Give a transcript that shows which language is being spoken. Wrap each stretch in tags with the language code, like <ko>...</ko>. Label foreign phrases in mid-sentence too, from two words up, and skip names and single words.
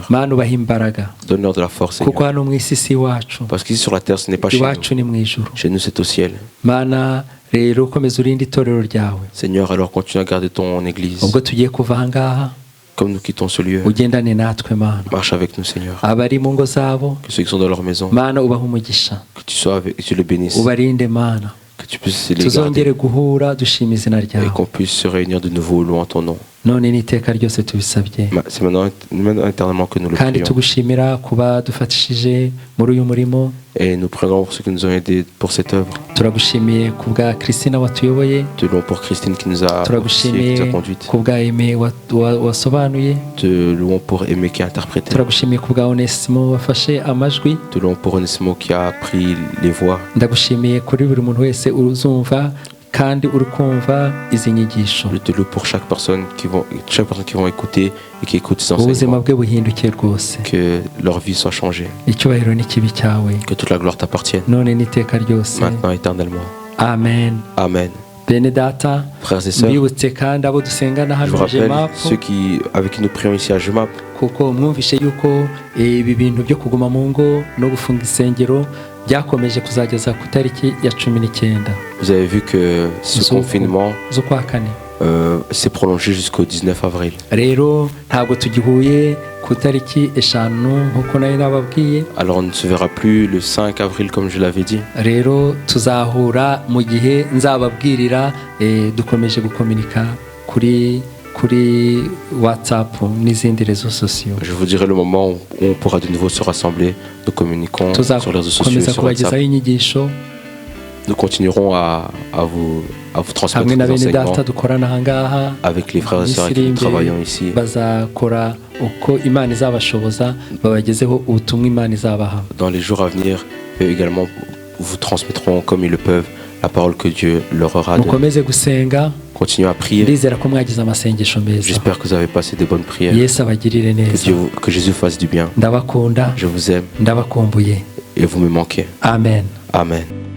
<rw>mana ubahe imbaraga</rw> <fr>Donne-leur de la force,</fr> <rw>kuko</rw> <fr>Seigneur.</fr> <rw>hano mu isi si iwacu</rw> <fr>Parce qu'ici sur la terre, ce n'est pas chez</fr> <rw>iwacu</rw> <fr>nous.</fr> <rw>ni mu ijuru</rw> <fr>Chez nous, c'est au ciel.</fr> <rw>mana rero ukomeze urinde itorero ryawe</rw> <fr>Seigneur, alors continue à garder ton église.</fr> <rw>ubwo tugiye kuva aha ngaha</rw> <fr>Comme nous quittons ce lieu,</fr> <rw>ugendane natwe mana</rw> <fr>marche avec nous, Seigneur.</fr> <rw>abari mu ngo zabo</rw> <fr>Que ceux qui sont dans leur maison,</fr> <rw>mana ubahe umugisha</rw> <fr>que tu sois avec, que tu les bénisses,</fr> <rw>ubarinde mana</rw> <fr>que tu puisses les garder</fr> <rw>tuzongere guhura dushima izina</rw> <fr>et</fr> <rw>ryawe</rw> <fr>qu'on puisse se réunir de nouveau louant ton nom.</fr> <rw>none n'iteka ryose tubisabye</rw> <fr>C'est maintenant éternellement que nous le</fr> <rw>kandi</rw> <fr>prions.</fr> <rw>tugushimira kuba dufatishije muri uyu murimo</rw> <fr>Et nous prions pour ceux qui nous ont aidés pour cette œuvre.</fr> <rw>turagushimiye ku bwa Christina watuyoboye</rw> <fr>Te louons pour Christine qui nous a officié, qui</fr> <rw>turagushimiye</rw> <fr>nous a conduite.</fr> <rw>ku bwa Aime wasobanuye</rw> <fr>Te louons pour Aimé qui a interprété.</fr> <rw>turagushimiye ku bwa Onesimo wafashe amajwi</rw> <fr>Te louons pour Onésimo qui a pris les voix.</fr> <rw>ndagushimiye kuri buri muntu wese uzumva kandi uri kumva izi nyigisho</rw> <fr>Je te loue pour chaque personne qui vont écouter et qui écoute ces</fr> <rw>ubuzima</rw> <fr>enseignements.</fr> <rw>bwe buhinduke rwose</rw> <fr>Que leur vie soit changée.</fr> <rw>icyubahiro n'ikibi cyawe</rw> <fr>Que toute la gloire t'appartienne.</fr> <rw>none n'iteka ryose</rw> <fr>Maintenant, éternellement.</fr> <rw>amen</rw> <fr>Amen.</fr> <rw>bene data</rw> <fr>Frères et sœurs,</fr> <rw>mbibutse kandi abo dusengana</rw> <fr>je</fr> <rw>hano</rw> <fr>vous rappelle</fr> <rw>jemapu</rw> <fr>ceux avec qui nous prions ici à Jemap.</fr> <rw>kuko mwumvishe yuko ibi bintu byo kuguma mu ngo no gufunga insengero byakomeje kuzageza ku itariki ya 19</rw> <fr>Vous avez vu que ce confinement</fr> <rw>z'ukwa kane</rw> <fr>s'est prolongé jusqu'au 19 avril.</fr> <rw>rero ntabwo tugihuye ku itariki 5 nk'uko nari nababwiye</rw> <fr>Alors on ne se verra plus le 5 avril comme je l'avais dit.</fr> <rw>rero tuzahura mu gihe nzababwirira dukomeje gukominika kuri WhatsApp n'izindi</rw> <fr>réseaux sociaux. Je vous dirai le moment où on pourra de nouveau se rassembler. Nous communiquons sur les réseaux sociaux et sur WhatsApp.</fr> <rw>inyigisho</rw> <fr>Nous continuerons à vous transmettre</fr> <rw>hamwe na</rw> <fr>les</fr> <rw>bene</rw> <fr>enseignements</fr> <rw>data dukorana aha ngaha</rw> <fr>avec les frères et sœurs</fr> <rw>Iminsi</rw> <fr>qui</fr> <rw>iri</rw> <fr>travaillons</fr> <rw>imbere</rw> <fr>ici.</fr> <rw>bazakora uko Imana izabashoboza babagezeho ubutumwa Imana izabaha.</rw> <fr>Dans les jours à venir, eux également vous transmettront comme ils le peuvent la parole que Dieu leur aura donnée.</fr> <rw>Mukomeze gusenga.</rw> <fr>Continuez à prier.</fr> <rw>Ndizera ko mwagize amasengesho meza.</rw> <fr>J'espère que vous avez passé de bonnes prières.</fr> <rw>Yesu abagirire neza.</rw> <fr>Que Jésus fasse du bien.</fr> <rw>Ndabakunda.</rw> <fr>Je vous aime</fr> <rw>Ndabakumbuye.</rw> <fr>et vous me manquez.</fr> <rw>Amen.</rw> <fr>Amen.</fr>